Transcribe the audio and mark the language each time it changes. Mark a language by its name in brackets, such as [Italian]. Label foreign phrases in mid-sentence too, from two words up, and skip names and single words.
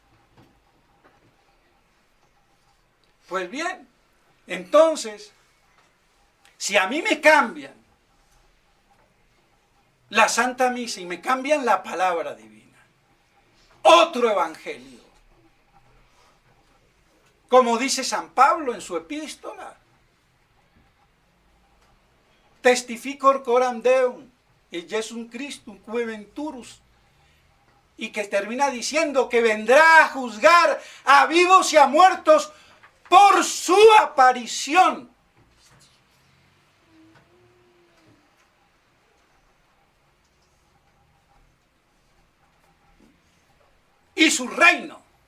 [Spanish] Pues bien, entonces, si a mí me cambian la Santa Misa y me cambian la palabra divina, otro evangelio, como dice San Pablo en su epístola, [Latin] testificor coram Deum, y Jesum Christum cui venturus, [Spanish] y que termina diciendo que vendrá a juzgar a vivos y a muertos por su aparición. Y su reino.